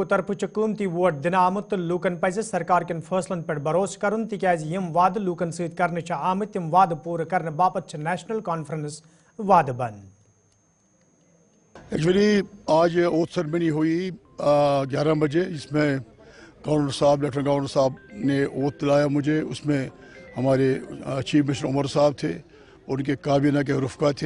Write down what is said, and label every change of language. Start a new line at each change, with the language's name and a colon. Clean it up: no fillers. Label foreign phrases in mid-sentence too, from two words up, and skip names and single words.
Kashmiri: طرف قیمتی ووٹ دن آمت تو لوکن پزِ سرکار کن فیصلن پہ بھروسہ کرن تکیاز یم وعدہ لوکن ست کرنے آمت تم وعدہ پورہ کرنے باپت نیشنل کانفرنس وعدہ بند.
Urdu: ایکچولی آج
English: oath ceremony
Urdu: ہوئی 11 بجے جس میں گورنر صاحب
English: Lieutenant Governor
Urdu: صاحب نے اوتھ دلایا مجھے. اس میں ہمارے
English: Chief Minister
Urdu: عمر صاحب تھے اور ان کے کابینہ کے رفقا تھے.